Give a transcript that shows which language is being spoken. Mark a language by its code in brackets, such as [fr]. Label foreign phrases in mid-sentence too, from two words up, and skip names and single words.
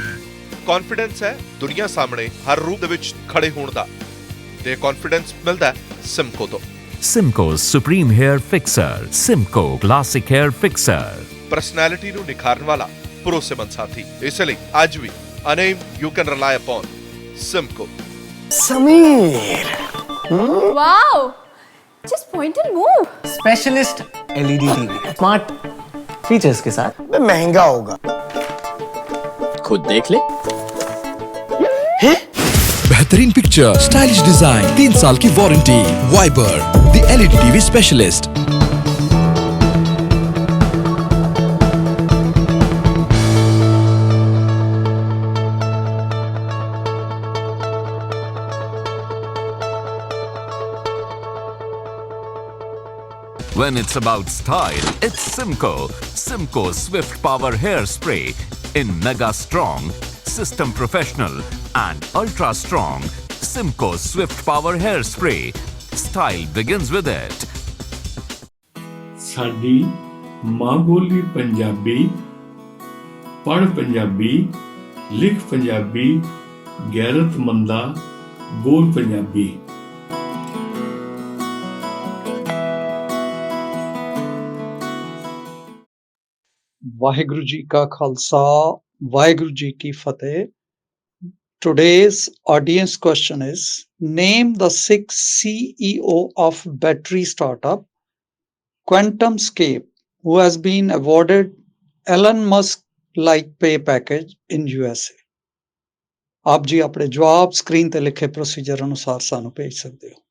[pa] ਕੌਨਫੀਡੈਂਸ ਹੈ ਦੁਨੀਆ ਸਾਹਮਣੇ ਹਰ ਰੂਪ ਦੇ ਵਿੱਚ ਖੜੇ ਹੋਣ ਦਾ, ਤੇ ਕੌਨਫੀਡੈਂਸ ਮਿਲਦਾ ਸਿਮਕੋ ਤੋਂ। ਸਿਮਕੋ ਸੁਪਰੀਮ हेयर ਫਿਕਸਰ, ਸਿਮਕੋ ਕਲਾਸਿਕ हेयर ਫਿਕਸਰ। ਪਰਸਨੈਲਿਟੀ ਨੂੰ ਨਿਖਾਰਨ ਵਾਲਾ ਭਰੋਸੇਮੰਦ ਸਾਥੀ, ਇਸ ਲਈ ਅੱਜ ਵੀ [en] a name you can rely upon [pa] ਸਿਮਕੋ। [hi] समीर [en] Wow! Just point and move. specialist LED TV smart features [hi] के साथ। महंगा होगा, खुद देख ले। बेहतरीन पिक्चर, [en] stylish design, [hi] 3 साल की वारंटी। [en] Vaibar the LED TV specialist. When it's about style, it's Simco. Simco Swift Power Hairspray in Mega Strong, System Professional and Ultra Strong. Simco Swift Power Hairspray. Style begins with it. [pa] ਸਾਡੀ ਮਾਂ ਬੋਲੀ ਪੰਜਾਬੀ, ਪੜ੍ਹ ਪੰਜਾਬੀ, ਲਿਖ ਪੰਜਾਬੀ, ਗੈਰਤਮੰਦਾ ਬੋਲ ਪੰਜਾਬੀ। ਵਾਹਿਗੁਰੂ ਜੀ ਕਾ ਖਾਲਸਾ, ਵਾਹਿਗੁਰੂ ਜੀ ਕੀ ਫਤਿਹ। [en] Today's audience question is, name the 6 CEO of battery startup QuantumScape who has been awarded Elon Musk-like pay package in USA। [pa] ਆਪ ਜੀ ਆਪਣੇ ਜਵਾਬ ਸਕਰੀਨ ਤੇ ਲਿਖੇ ਪ੍ਰੋਸੀਜਰ ਅਨੁਸਾਰ ਸਾਨੂੰ ਭੇਜ ਸਕਦੇ ਹੋ।